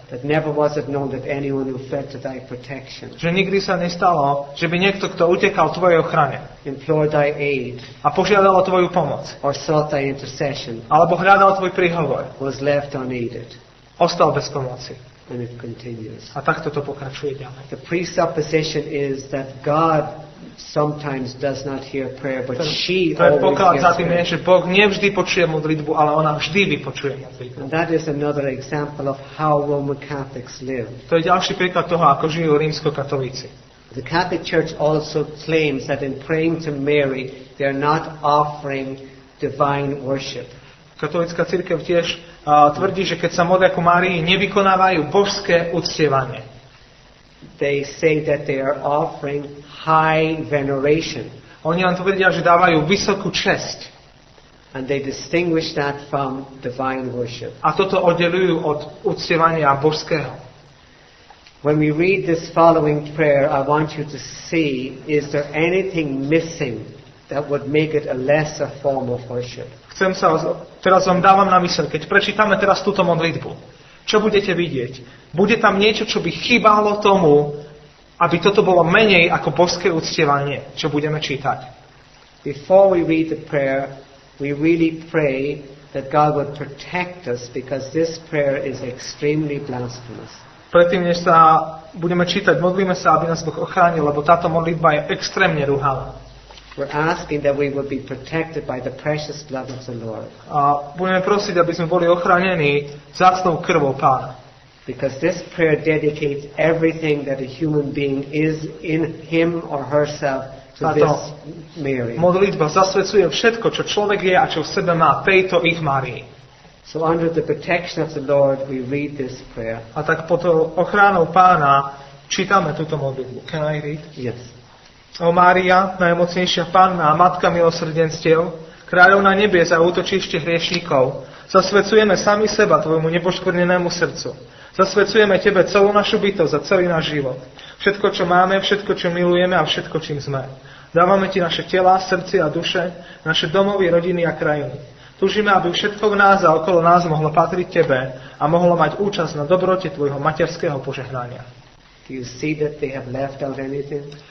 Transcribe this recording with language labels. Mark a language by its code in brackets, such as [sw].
[en] That never was it known that anyone who fled to thy protection, [sk] Že nikdy sa nestalo, že by niekto, kto utekal tvojej ochrane [en] implored thy aid, [sk] a požiadal o tvoju pomoc, [en] or sought thy intercession, [sk] alebo hľadal tvoj príhovor, [en] was left unaided. [sk] ostal bez pomoci. [en] And it continues. [sk] A takto to pokračuje ďalej. [en] The presupposition is that God sometimes does not hear prayer, but she [sk] To je [en] always [sk] poklad za [en] hears [sk] tým, [en] prayer. [sk] že Boh nevždy počuje modlitbu, ale ona vždy vypočuje modlitbu. [en] And that is another example of how Roman Catholics live. [sk] To je ďalší príklad toho, ako žijú rímskokatolíci. [en] The Catholic Church also claims that in praying to Mary, they are not offering divine worship. [sk] Katolická cirkev tiež tvrdí, že keď sa modlia ku Márii, nevykonávajú božské uctievanie. [en] They say that they are offering high veneration. [sk] Oni len tvrdia, že dávajú vysokú česť. [en] And they distinguish that from divine worship. [sk] A toto oddelujú od uctievania božského. [en] When we read this following prayer, I want you to see, is there anything missing that would make it a lesser form of worship? [sk] Teraz vám dávam na mysel, keď prečítame teraz túto modlitbu, čo budete vidieť? Bude tam niečo, čo by chýbalo tomu, aby toto bolo menej ako božské uctievanie, čo budeme čítať. [en] Before we read the prayer, we really pray that God would protect us, because this prayer is extremely blasphemous. [sk] Predtým, než sa budeme čítať, modlíme sa, aby nás Boh ochránil, lebo táto modlitba je extrémne ruhavá. [en] We're asking that we would be protected by the precious blood of the Lord. [sk] A budeme prosiť, aby sme boli ochránení vzácnou krvou Pána. [en] Because this prayer dedicates everything that a human being is in him or herself to this Mary. [sk] Modlitba zasvedcuje všetko, čo človek je a čo v sebe má, tejto ich Márii. [en] So under the protection of the Lord, we read this prayer. [sk] A tak pod ochranou Pána čítame túto modlitbu. [en] Can I read? Yes. [sk] O Mária, najmocnejšia Panna a Matka milosrdenstiev, kráľovná nebies a útočište hriešnikov, zasvedcujeme sami seba tvojmu nepoškvrnenému srdcu. Zasvedcujeme tebe celú našu bytosť a celý náš život. Všetko, čo máme, všetko, čo milujeme a všetko, čím sme. Dávame ti naše tela, srdcia a duše, naše domovy, rodiny a krajiny. Túžime, aby všetko v nás a okolo nás mohlo patriť tebe a mohlo mať účasť na dobrote tvojho materského požehnania. [en] Do you see that they have left out anything?